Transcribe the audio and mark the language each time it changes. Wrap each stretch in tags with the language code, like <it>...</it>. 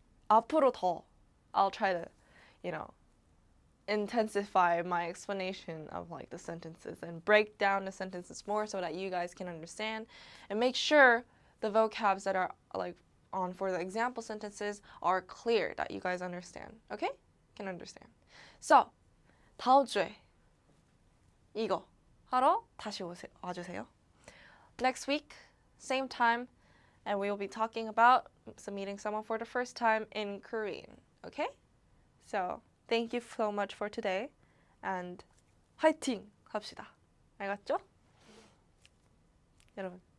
<ko>앞으로 더,</ko> <en>I'll try to, you know, intensify my explanation of like the sentences and break down the sentences more so that you guys can understand, and make sure the vocabs that are like on for the example sentences are clear, that you guys understand, okay? Can understand.</en> <ko>So, 다음 주에 이거 하러 다시 와주세요.</ko> <en>Next week, same time, and we will be talking about meeting someone for the first time in Korean, okay? So, thank you so much for today, and</en> <ko>화이팅 합시다. 알겠죠? 여러분.</ko>